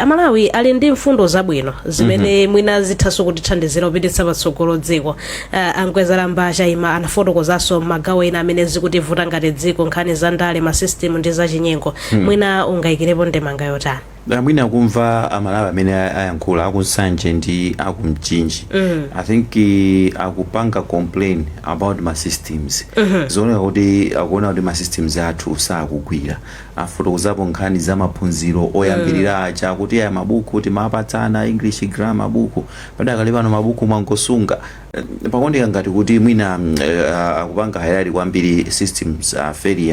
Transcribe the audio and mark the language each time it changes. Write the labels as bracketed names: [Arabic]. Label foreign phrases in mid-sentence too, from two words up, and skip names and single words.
[Nyanja] Amalawi ali ndi mfundo zabwino zimene mwina zithaso kutithandizira kupititsa patsogolo dziko. Ankwezera mbasha ima anafotokozanso magawo ena amene zikutivuta ngati dziko, nkhani za ndale, masystem ndi zachinyengo. Mwina ungayikirepo ndemanga yotani? Mwina kumva amalawi amene ayankhula aku Nsanje ndi aku Mchinji. [English] I think [Nyanja] akupanga complain [English] about ma systems. [Nyanja] Zona kuti akuona kuti ma systems athu sakugwira. afotokozapo nkhani za maphunziro oyambirira aja kuti aya mabuku timapatsana [English] English grammar [Nyanja] buku padakale pano mabuku mwangosunga pakuoneka ngati kuti mwina akupanga hayali kwambiri [English] systems failure